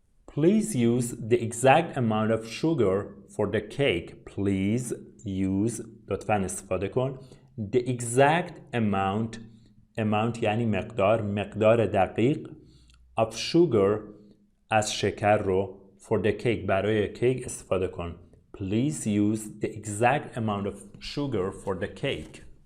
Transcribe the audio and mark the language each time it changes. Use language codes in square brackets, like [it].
[en] Please use the exact amount of sugar for the cake. Please use [fa] لطفاً استفاده کن. [en] The exact amount [fa] یعنی مقدار دقیق [en] of sugar [fa] از شکر رو [en] for the cake [fa] برای کیک استفاده کن. [en] Please use the exact amount of sugar for the cake.